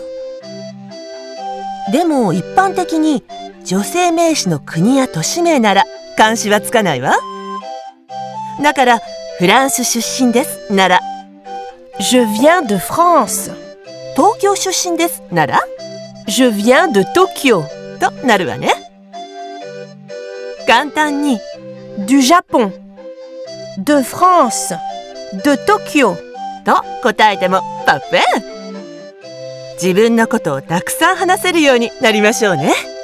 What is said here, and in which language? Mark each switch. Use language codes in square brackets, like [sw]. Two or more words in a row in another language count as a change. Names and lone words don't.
[ja] でも一般的に女性名詞の国や都市名なら冠詞はつかないわ。だからフランス出身ですなら [fr] Je viens de France。 [ja] 東京出身ですなら [fr] Je viens de Tokyo [ja] となるわね。簡単に [fr] du Japon、de France、de Tokyo [ja] と答えてもパッフェ。自分のことをたくさん話せるようになりましょうね。